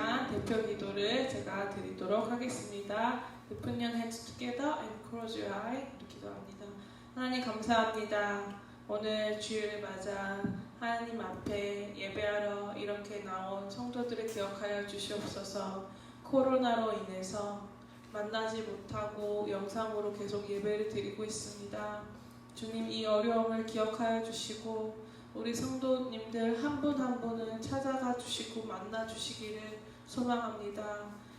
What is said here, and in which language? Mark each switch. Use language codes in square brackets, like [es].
[ko] 대표 기도를 제가 드리도록 하겠습니다. [en] Open your hands together and close your eyes. [ko] 기도합니다. 하나님 감사합니다. 오늘 주일을 맞아 하나님 앞에 예배하러 이렇게 나온 성도들을 기억하여 주시옵소서. 코로나로 인해서 만나지 못하고 영상으로 계속 예배를 드리고 있습니다. 주님 이 어려움을 기억하여 주시고 우리 성도님들 한 분 한 분을 찾아가 주시고 만나 주시기를 소망합니다.